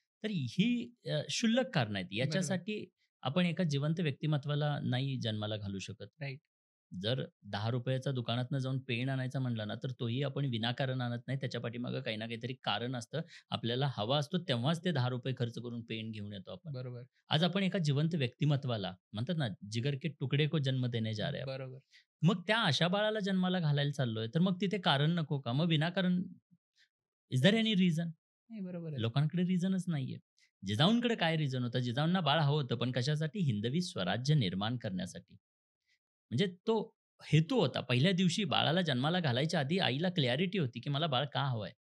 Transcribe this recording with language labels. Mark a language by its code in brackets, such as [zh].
[mr] तर ही क्षुल्लक कारणं आहेत. बरोबर. याच्यासाठी आपण एका जिवंत व्यक्तिमत्त्वाला नाही जन्माला घालू शकत. [en] Right. [mr] जर ₹10 दुकानातनं जाऊन पेन आणायचा म्हणला ना, तर तोही आपण विनाकारण आणत नाही. त्याच्या पाठीमागे काही ना काहीतरी कारण असतं. आपल्याला हवा असतो तेव्हाच ते ₹10 खर्च करून पेन घेऊन येतो आपण. बरोबर. आज आपण एका जिवंत व्यक्तिमत्त्वाला म्हणतात ना, [hi] जिगर के टुकड़े को जन्म देने जा रहे हैं. [mr] बरोबर. मग त्या अशा बाळाला जन्माला घालायला चाललोय, तर मग तिथे कारण नको का? मग विनाकारण [en] Is there any reason? [mr] नाही, बरोबर आहे. लोकांकडे रिझनच नाहीये. जिजाऊंकडे काय रिझन होतं? जिजाऊंना बाळ हवं होतं, पण कशासाठी? हिंदवी स्वराज्य निर्माण करण्यासाठी. म्हणजे तो हेतू होता. पहिल्या दिवशी बाळाला जन्माला घालायच्या आधी आईला क्लॅरिटी होती, की मला बाळ का हवंय?